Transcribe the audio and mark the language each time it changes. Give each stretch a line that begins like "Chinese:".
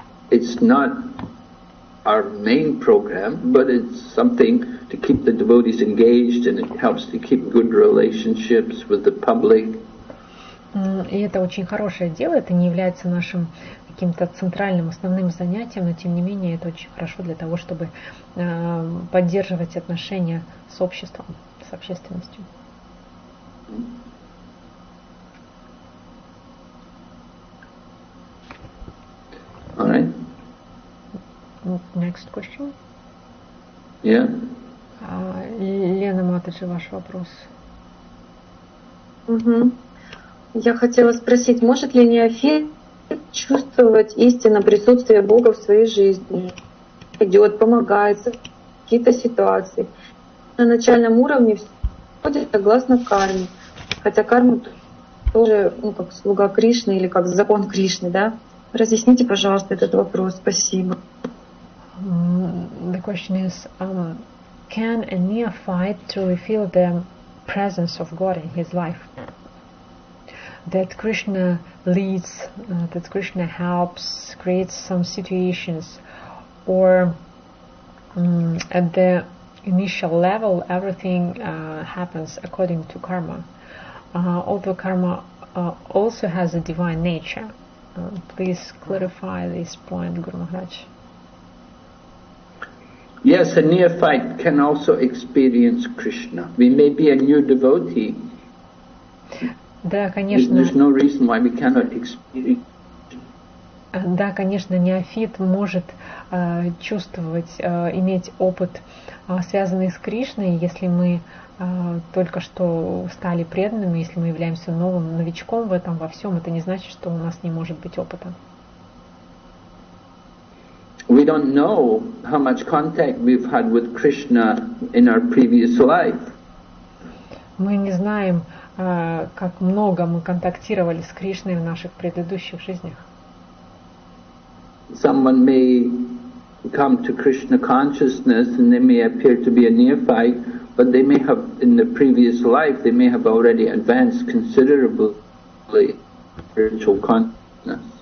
English: It's not our main program, but it's something to keep the devotees engaged, and it helps to keep good relationships with the public.
Russian: И это очень хорошее дело, это не является нашим каким-то центральным, основным занятием, но тем не менее это очень хорошо для того, чтобы поддерживать отношения с обществом, с общественностью.
English: All right. Next question. Yeah.
Russian: Лена Матаджи, ваш вопрос. Я хотела спросить, может ли неофит чувствовать истинно присутствие Бога в своей жизни? Идет, помогает, какие-то ситуации. На начальном уровне все происходит согласно карме. Хотя карма тоже, как слуга Кришны или как закон Кришны, да? Разъясните, пожалуйста, этот вопрос. Спасибо.
English: The question is, can a neophyte truly feel the presence of God in his life? That Krishna leads, that Krishna helps, creates some situations, or at the initial level everything happens according to karma. Although karma also has a divine nature. Please clarify this point, Guru Maharaj. Yes, a neophyte can also experience Krishna. We may be a new devotee.
Russian: Да, конечно.
English: There's no reason why we cannot experience.
Russian: Да, конечно, неофит может чувствовать, иметь опыт, связанный с Кришной, если мы только что стали преданными, если мы являемся новым новичком в этом во всем, это не значит, что у нас не может быть опыта.
English: We don't know how much contact we've had with Krishna in our previous life.
Russian: Мы не знаем, как много мы контактировали с Кришной в наших предыдущих жизнях.
English: Someone may come to Krishna consciousness and they may appear to be a neophyte, but they may have, in the previous life, they may have already advanced considerably spiritual consciousness.